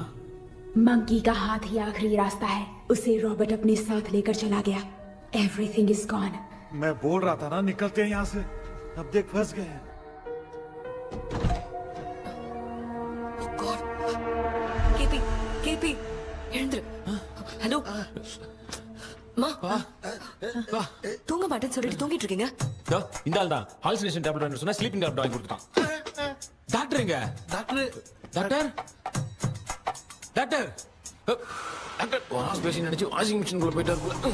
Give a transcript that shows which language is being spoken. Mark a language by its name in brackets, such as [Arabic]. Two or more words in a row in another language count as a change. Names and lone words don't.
[Hindi] मंकी का हाथ ही आखिरी रास्ता है. उसे रॉबर्ट अपने साथ लेकर चला गया. [English] Everything is gone. [Hindi] मैं बोल रहा था ना निकलते हैं यहाँ से. अब देख फंस गए. [Tamil] केपी केपी எழுந்துரு. ஹலோ மா தூங்க மாட்டேன்னு சொல்லிட்டு தூங்கிட்டு இருக்கீங்க. இந்த ஆள் தான் [English] hallucination tablet [Tamil] வாங்கி சொன்னா [English] sleeping tablet [Tamil] வாங்கி கொடுத்தான். டாக்டர் எங்க? டாக்டர் டாக்டர் டாக்டர் டாக்டர் [English] wash basin [Tamil] நினைச்சு [English] washing machine [Tamil] குள்ள போயிட்டாரு.